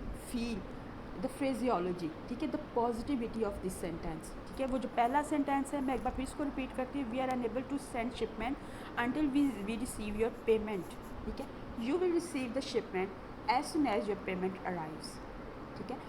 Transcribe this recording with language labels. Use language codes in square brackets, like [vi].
[en] feel the phraseology, ٹھیک ہے, the positivity of this sentence, ٹھیک ہے. [ur] وہ جو پہلا سینٹینس ہے میں ایک بار پھر اس کو ریپیٹ کرتی ہوں. [en] we are unable to send shipment until we receive your payment, [ur] ٹھیک ہے. [en] you will receive the shipment as soon as your payment arrives, ٹھیک ہے.